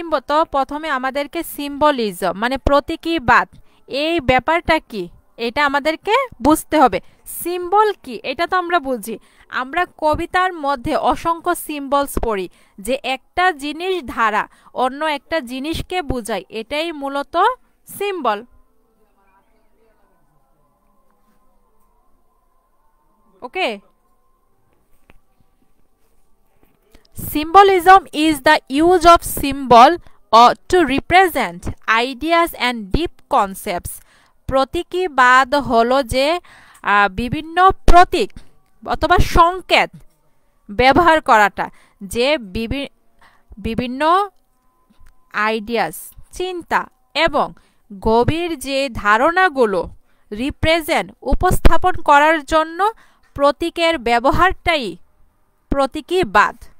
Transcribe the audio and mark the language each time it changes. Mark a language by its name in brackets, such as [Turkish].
[Bangla] তো প্রথমে আমাদেরকে সিম্বলিজম মানে প্রতীকীবাদ, এই ব্যাপারটা কি এটা আমাদেরকে বুঝতে হবে। সিম্বল কি এটা তো আমরা বুঝি, আমরা কবিতার মধ্যে অসংখ্য সিম্বলস পড়ি, যে একটা জিনিস ধারা অন্য একটা জিনিসকে বোঝায়, এটাই মূলত symbol. [English] Okay, symbolism is the use of symbol or to represent ideas and deep concepts. [Bangla] প্রতীকীবাদ হলো যে বিভিন্ন প্রতীক অথবা সংকেত ব্যবহার করাটা, যে বিভিন্ন আইডিয়াস চিন্তা এবং গভীর যে ধারণাগুলো রিপ্রেজেন্ট উপস্থাপন করার জন্য প্রতীকের ব্যবহারটাই প্রতীকীবাদ।